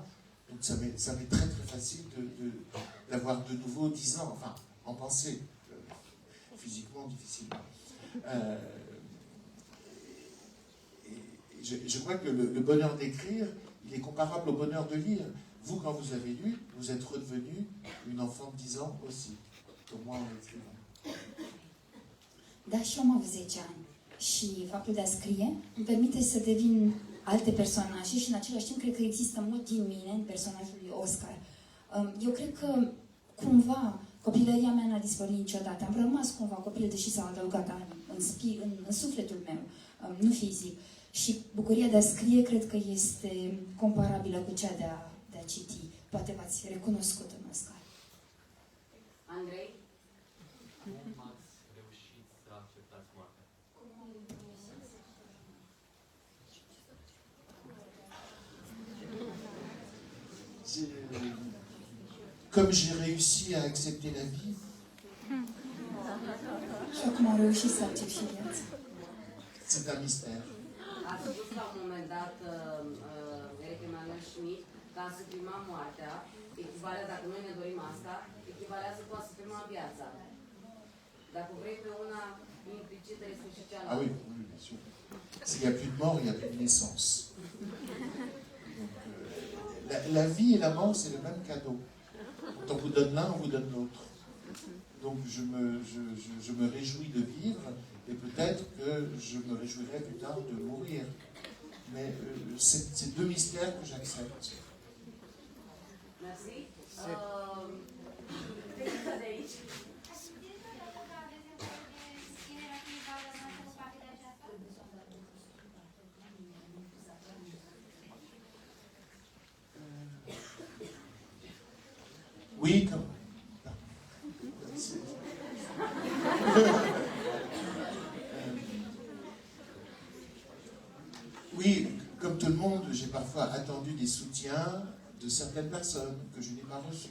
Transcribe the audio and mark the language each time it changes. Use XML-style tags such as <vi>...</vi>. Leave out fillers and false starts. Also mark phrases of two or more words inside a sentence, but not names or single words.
<fr>Donc ça m'est très très facile d'avoir de nouveau 10 ans, enfin, en pensée, physiquement difficilement. Je crois que le bonheur d'écrire, il est comparable au bonheur de lire. Vous, quand vous avez lu, vous êtes redevenu une enfant de 10 ans aussi, comme moi en écrivant.</fr> <ro>Da, și eu am avut 10 ani și faptul de a scrie îmi permite să devin alte personaje și în același timp cred că există mult din mine în personajul lui Oscar. Eu cred că cumva copilăria mea n-a dispărut niciodată. Am rămas cumva copil, deși s-au adăugat ani în sufletul meu, nu fizic. Și bucuria de a scrie cred că este comparabilă cu cea de a citi. Poate v-ați recunoscut în Oscar. Andrei? Cum ați reușit să acceptați moartea?</ro> <fr>Comme j'ai réussi à accepter la vie,</fr> <ro>Și acum am reușit să accept și viața.</ro> <fr>c'est un mystère.</fr> <ro>Ați spus la un moment dat, Eric Emanuel Schmidt, că a suprima moartea, echivalează, dacă noi ne dorim asta, echivalează cu a suprima viața. Dacă vrei pe una implicită, este și cealaltă.</ro> <fr>Ah oui, oui, bien sûr. S'il n'y a plus de mort, il n'y a plus de naissance. Donc, la vie et la mort, c'est le même cadeau. Quand on vous donne l'un, on vous donne l'autre. Donc je me réjouis de vivre, et peut-être que je me réjouirai plus tard de mourir. Mais c'est deux mystères que j'accepte. Merci.</fr> <ro>Fetița de aici.</ro> <fr>Oui, comme... Oui, comme tout le monde, j'ai parfois attendu des soutiens de certaines personnes que je n'ai pas reçus.</fr>